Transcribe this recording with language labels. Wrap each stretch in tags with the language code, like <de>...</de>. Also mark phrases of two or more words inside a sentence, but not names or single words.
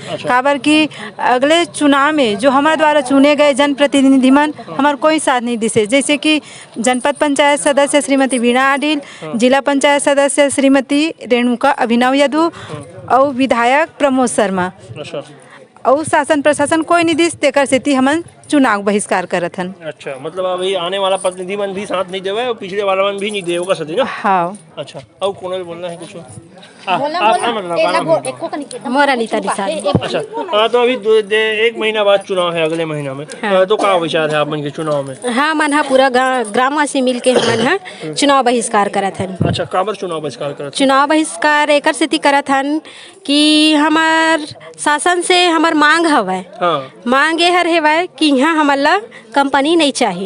<hne>काबर कि अगले चुनाव में जो हमारे द्वारा चुने गए जनप्रतिनिधि मन हमार कोई साथ नहीं दिसे, जैसे कि जनपद पंचायत सदस्य श्रीमती वीणा आडिल, जिला पंचायत सदस्य श्रीमती रेणुका अभिनव यादव और विधायक प्रमोद शर्मा और शासन प्रशासन कोई नहीं दिस, तेकर सेती हमन चुनाव बहिष्कार करत हन। अच्छा, मतलब अभी आने वाला प्रतिनिधि मन भी साथ नहीं देवे और पिछले वाला मन भी नहीं देगा सदी ना? हाँ। अच्छा, और कौन बोलना है कुछ? मोर अनीता निषाद। अच्छा, तो अभी 1 महीना बाद चुनाव है, अगले महीना में, तो क्या विचार है आप मन के चुनाव में? हाँ मन हाँ पूरा ग्रामवासी मिल के हमन हाँ चुनाव बहिष्कार करत हन। अच्छा, काबर चुनाव बहिष्कार करत? चुनाव बहिष्कार एकर सेती करत हन कि हमार शासन से हमार मांग हवै। मांग ये हेवै कि यहाँ हमला कंपनी नहीं चाहिए।</hne>